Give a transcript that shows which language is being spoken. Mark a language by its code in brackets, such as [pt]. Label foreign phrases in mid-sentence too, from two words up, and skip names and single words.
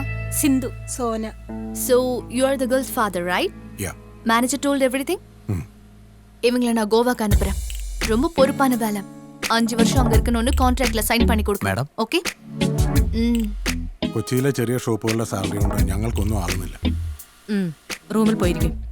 [en] Sindhu. Sona. So, you are the girl's father, right? Yeah. Manager told everything? [ta] இவங்களை நான் கோவாக்கு அனுப்புறேன். ரொம்ப பொறுப்பான வேலை. 5 வருஷம் அங்க இருக்கணும்னு கான்ட்ராக்ட்ல சைன் பண்ணி கொடுக்கணும். [ml] മാഡം, ഓക്കേ? കൊച്ചിയിലെ ചെറിയ ഷോപ്പുകളുടെ സാലറി കൊണ്ട് ഞങ്ങൾക്കൊന്നും ആകുന്നില്ല. റൂമിൽ പോയിരിക്കും.